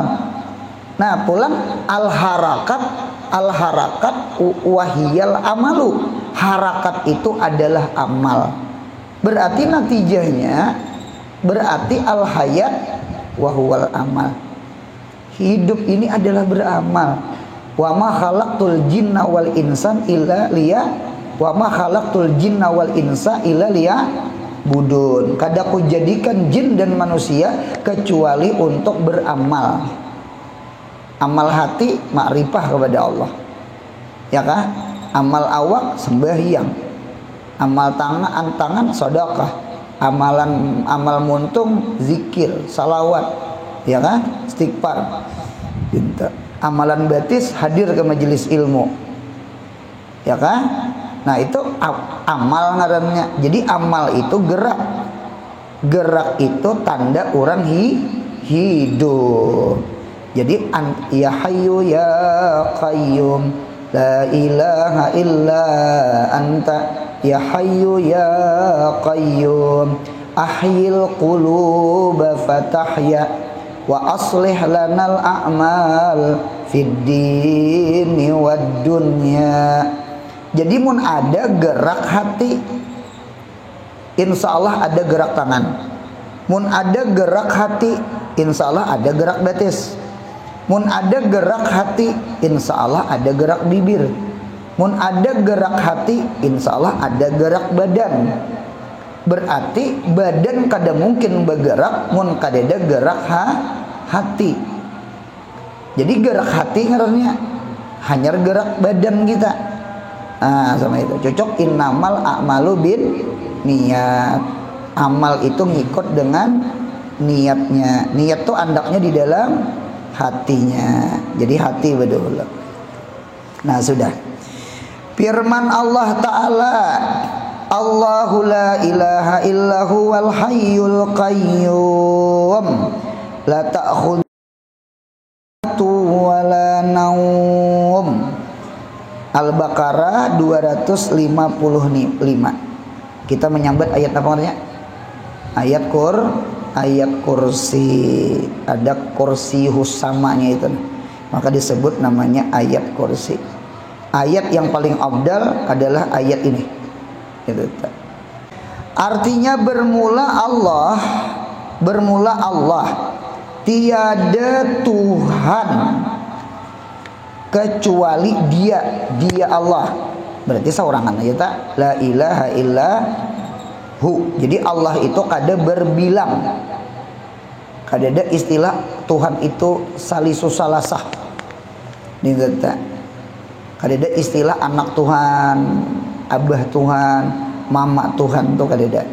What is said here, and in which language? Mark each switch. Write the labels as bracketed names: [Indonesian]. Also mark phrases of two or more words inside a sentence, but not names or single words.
[Banjar] Nah pulang [Arabic] الحركة وهي العمل. [Banjar] Harakat itu adalah amal. Berarti natijahnya berarti [Arabic] الحياة وهو العمل. [Banjar] Hidup ini adalah beramal. [Arabic] وما خلقت الجن والإنس إلا لي وما خلقت الجن والإنس إلا ليعبدون. [Banjar] Kadaku jadikan jin dan manusia kecuali untuk beramal. Amal hati makrifah kepada Allah. Ya kah? Amal awak sembahyang. Amal tangan sedekah. Amal muntung zikir, salawat, ya kan? Istighfar. Amalan batis hadir ke majelis ilmu. Ya kan? Nah, itu amal ngarannya. Jadi amal itu gerak. Gerak itu tanda orang hidup. Jadi [Arabic] يا حي يا قيوم لا إله إلا أنت يا حي يا قيوم أحي القلوب فتحيا وأصلح لنا الأعمال في الدين والدنيا. [Banjar] Jadi mun ada gerak hati, [Arabic] إن شاء الله [Banjar] ada gerak tangan. Mun ada gerak hati, [Arabic] إن شاء الله [Banjar] ada gerak batis. Mun ada gerak hati, [Arabic] إن شاء الله [Banjar] ada gerak bibir. Mun ada gerak hati, [Arabic] إن شاء الله [Banjar] ada gerak badan. Berarti badan kada mungkin bergerak mun kada ada gerak hati. Jadi gerak hati ngarannya hanya gerak badan kita. Sama itu cocok [Arabic] إنما الأعمال بالنيات. [Banjar] Amal itu ngikut dengan niatnya. Niat tuh andaknya di dalam hatinya. Jadi hati betul. Nah sudah. Firman Allah Ta'ala, [Arabic] الله لا إله إلا هو والحي القيوم لا تأخذه ولا نوم. [Banjar] Al-Baqarah 255. Kita menyambat ayat apa namanya? Ayat kursi. Ada kursi husamanya itu, maka disebut namanya ayat kursi. Ayat yang paling afdal adalah ayat ini. Artinya bermula Allah, tiada Tuhan kecuali Dia Allah. Berarti seorangan aja tak [Arabic] لا إله إلا هو. [Banjar] Jadi Allah itu kada berbilang. Kada ada istilah Tuhan itu [Arabic] ثالث ثلاثة. [Banjar] Ini tak. Kada ada istilah anak Tuhan, abah Tuhan, mama Tuhan tuh kada ada.